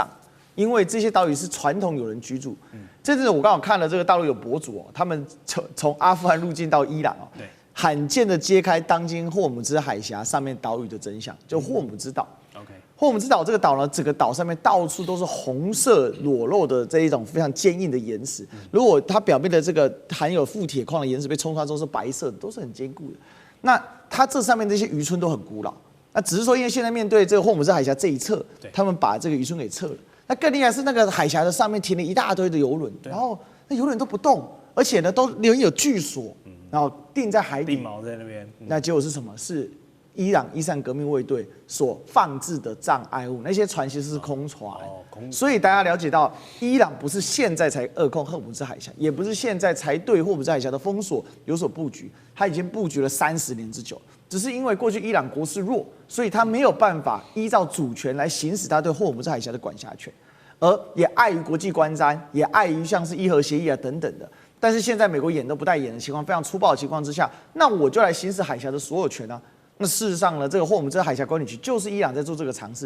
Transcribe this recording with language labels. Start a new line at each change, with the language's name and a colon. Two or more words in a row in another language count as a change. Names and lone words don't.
Chinese: 因為這些島嶼是傳統有人居住，這陣子我剛好看了這個大陸有博主哦，他們從阿富汗入境到伊朗哦，罕見的揭開當今霍姆茲海峽上面島嶼的真相，就霍姆茲島。霍姆茲島這個島呢，整個島上面到處都是紅色裸露的這一種非常堅硬的岩石，如果它表面的這個含有富鐵礦的岩石被沖刷之後是白色的，都是很堅固的。那它這上面這些漁村都很古老，那只是說因為現在面對這個霍姆茲海峽這一側，他們把這個漁村給撤了。那更厲害是那個海峽的上面停了一大堆的遊輪，然後那遊輪都不動，而且呢都裡面有巨鎖，然後定在海底，定錨在那邊。那結果是什麼？是伊朗伊斯蘭革命衛隊所放置的障礙物，那些船其實是空船。所以大家了解到，伊朗不是現在才扼控荷姆茲海峽，也不是現在才對霍姆茲海峽的封鎖有所布局，他已經布局了30年之久。只是因為過去伊朗國勢弱，所以他沒有辦法依照主權來行使他對霍姆茲海峽的管轄權，而也礙於國際觀瞻，也礙於像是伊核協議啊等等的。但是現在美國眼都不帶眼的情況，非常粗暴的情況之下，那我就來行使海峽的所有權啊。那事實上呢，這個霍姆茲海峽管理局就是伊朗在做這個嘗試。